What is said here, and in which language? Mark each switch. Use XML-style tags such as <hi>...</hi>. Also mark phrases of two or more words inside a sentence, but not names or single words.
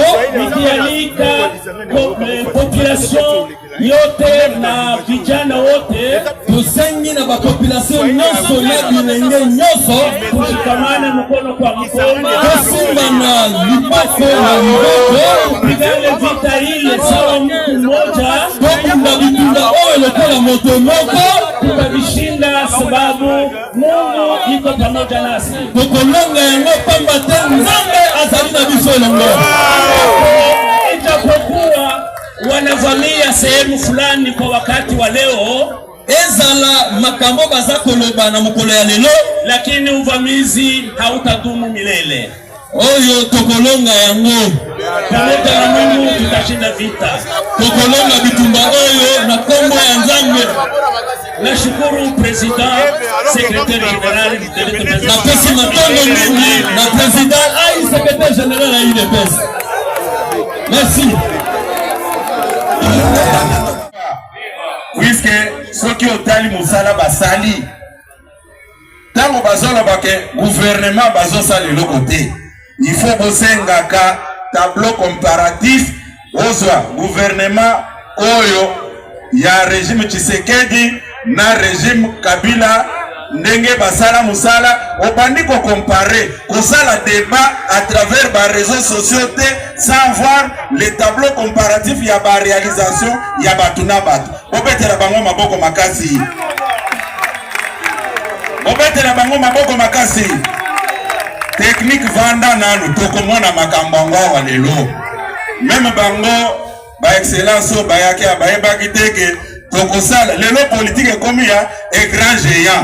<sw>nikialika population yote na vijana wote,</sw> <ln>tosengi na population nyonso na bilenge nyonso,</ln> <sw>tushikamane mkono kwa mkono,</sw> <ln>tosimba na lipako na loboko,</ln> <sw>tupigane vita ile sawa mtu mmoja,</sw> <ln>tokunda bitumba oyo lokola moto moko,</ln> <sw>tutavishinda sababu Mungu iko pamoja nasi.</sw> <ln>Tokolonga yango pamba te Nzambe azali na biso elongo.</ln> <sw>Ijapokuwa wanavamia sehemu fulani kwa wakati wa leo,</sw> <ln>ezala makambo baza koloba na mokolo ya lelo,</ln> <sw>lakini uvamizi hautadumu milele.</sw> <ln>Oyo tokolonga yango</ln> <sw>pamoja na Mungu tutashinda vita.</sw> <ln>Tokolonga bitumba oyo na kombo ya Nzambe.</ln> <sw>Nashukuru President,</sw> <fr>Secrétaire Général</fr> <ln>na pesi matondo mingi na President ai</ln> <fr>Secrétaire Général</fr> <ln>ya UDPS.</ln> <fr>Merci.</fr> <ln>Puisque soki otali musala basali tango bazola bake gouvernement bazosala eloko te,</ln> <fr>il faut</fr> <ln>bosengaka</ln> <fr>tableau comparatif</fr> <ln>ozwa gouvernement oyo ya régime Tshisekedi na régime Kabila ndenge basala musala, obandi ko comparer kosala</ln> <fr>débat à travers</fr> <ln>ba</ln> <fr>réseaux sociaux</fr> <ln>te</ln> <fr>sans voir les tableaux comparatifs</fr> <ln>ya ba réalisation ya batuna batu. Obetela bango maboko makasi, obetela bango maboko makasi. Technique vanda nanu tokomona makambo wa lelo, même bango ba excellence ba yake ba ebakiteke tokosala lelo politique comme ya</ln> <fr>écran géant.</fr>